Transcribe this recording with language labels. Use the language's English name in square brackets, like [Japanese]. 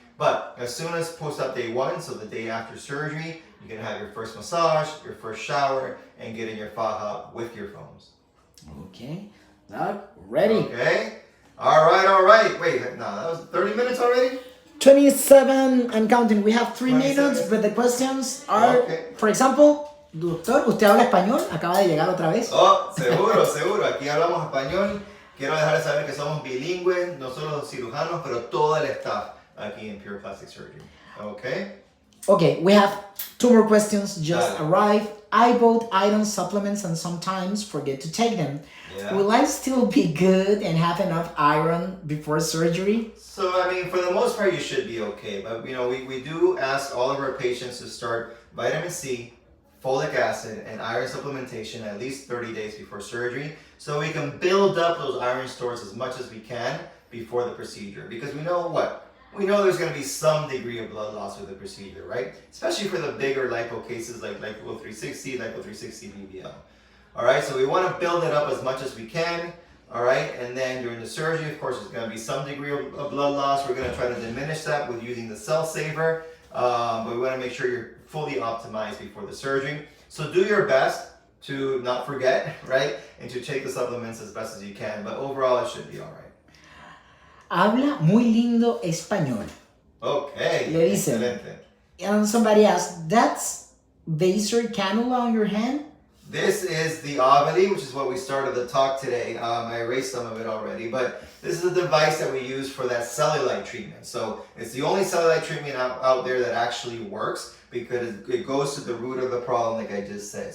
[English] But as soon as post-op day 1, so the day after surgery, you can have your first massage, your first shower, and get in your faja with your foams. Okay, Doc, ready. Okay, all right. Wait, no, that was 30 minutes already? 27 and counting. We have 3 minutes, 27. but the questions are, Okay. for example, doctor, [Spanish] ¿usted habla español? Acaba de llegar otra vez. Oh, seguro. Aquí hablamos español. Quiero dejarles saber que somos bilingües, no solo los cirujanos, pero todo el staff aquí en Pure Plastic Surgery. Okay? [English] Okay, we have 2 more questions just [Spanish] Dale. [English] arrived. I bought iron supplements and sometimes forget to take them. Yeah. Will I still be good and have enough iron before surgery? So, I mean, for the most part, you should be okay. But, you know, we do ask all of our patients to start vitamin C, folic acid, and iron supplementation at least 30 days before surgery, so we can build up those iron stores as much as we can before the procedure. Because we know what? We know there's going to be some degree of blood loss with the procedure, right? Especially for the bigger lipo cases like lipo 360, lipo 360 BBL. All right, so we want to build it up as much as we can. All right, and then during the surgery, of course, there's going to be some degree of blood loss. We're going to try to diminish that with using the cell saver, but we want to make sure you're fully optimized before the surgery. So do your best to not forget, right? And to take the supplements as best as you can. But overall, it should be all right. [Spanish] Habla muy lindo español. [English] Okay. [Spanish] Le dicen. Excelente. [English] And somebody asked, that's Vaser cannula on your hand? This is the Aveli, which is what we started the talk today. I erased some of it already, but this is a device that we use for that cellulite treatment. So it's the only cellulite treatment out there that actually works, because it goes to the root of the problem, like I just said.